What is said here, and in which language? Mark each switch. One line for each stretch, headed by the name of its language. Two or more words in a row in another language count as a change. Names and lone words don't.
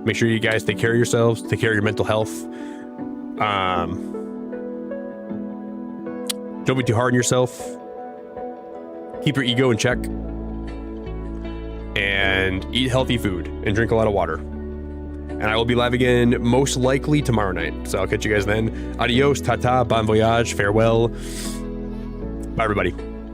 English: Make sure you guys take care of yourselves. Take care of your mental health. Don't be too hard on yourself. Keep your ego in check. And eat healthy food. And drink a lot of water. And I will be live again most likely tomorrow night. So I'll catch you guys then. Adios,
French: tata, bon voyage,
English: farewell. Bye, everybody.